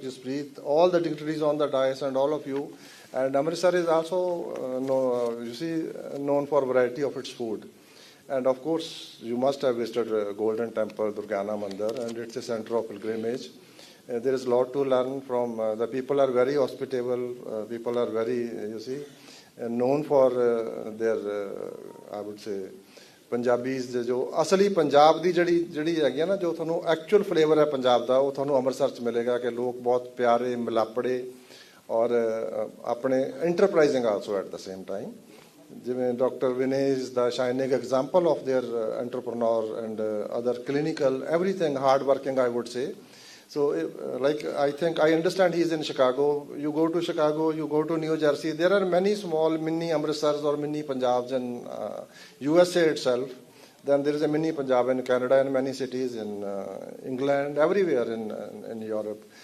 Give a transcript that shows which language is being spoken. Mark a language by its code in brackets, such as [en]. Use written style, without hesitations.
[en] Jaspreet, all the dignitaries on the dais and all of you. And Amritsar is also, you see, known for variety of its food. And of course, you must have visited Golden Temple, Durgana Mandir, and it's a center of pilgrimage. There is a lot to learn from. The people are very hospitable. People are very, you see, known for their, I would say, [pa] Punjabis ਜੋ ਅਸਲੀ ਪੰਜਾਬ ਦੀ ਜਿਹੜੀ ਹੈਗੀ ਆ ਨਾ ਜੋ ਤੁਹਾਨੂੰ actual flavour ਹੈ ਪੰਜਾਬ ਦਾ ਉਹ ਤੁਹਾਨੂੰ ਅੰਮ੍ਰਿਤਸਰ 'ਚ ਮਿਲੇਗਾ ਕਿ ਲੋਕ ਬਹੁਤ ਪਿਆਰੇ ਮਿਲਾਪੜੇ ਔਰ ਆਪਣੇ ਇੰਟਰਪ੍ਰਾਈਜ਼ਿੰਗ [en] also at the same time [pa] ਜਿਵੇਂ doctor Vinay [en] Is the shining example of their entrepreneur and other clinical everything hard working I would say. So like I understand he is in Chicago. You go to Chicago, you go to New Jersey. There are many small mini Amritsars or mini Punjabs in USA itself. Then there is a mini Punjab in Canada and many cities in England, everywhere in Europe.